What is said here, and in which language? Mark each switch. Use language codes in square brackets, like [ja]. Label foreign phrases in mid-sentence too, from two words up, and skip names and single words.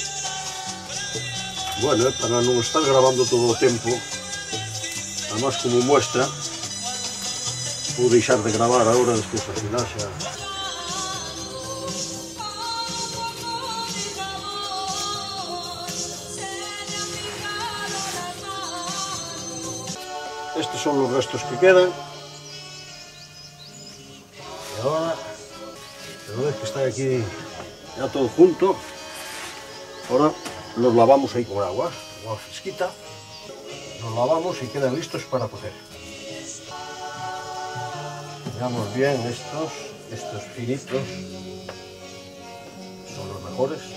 [gl] Bueno, para non estar grabando todo o tempo, además [es] como muestra, [gl] vou deixar de gravar agora, despois ao final xa. Estes son os restos que quedan. E agora, [es] una vez que está aquí ya todo junto, ahora los lavamos ahí con agua fresquita, los lavamos y quedan listos para cocer. Miramos bien estos finitos, son los mejores.